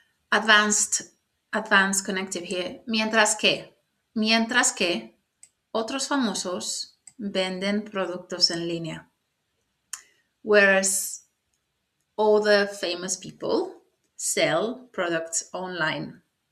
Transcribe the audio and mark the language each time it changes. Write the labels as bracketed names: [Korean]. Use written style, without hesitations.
[English] Advanced connective here. [Spanish] Mientras que otros famosos venden productos en línea. [English] Whereas other famous people sell products online.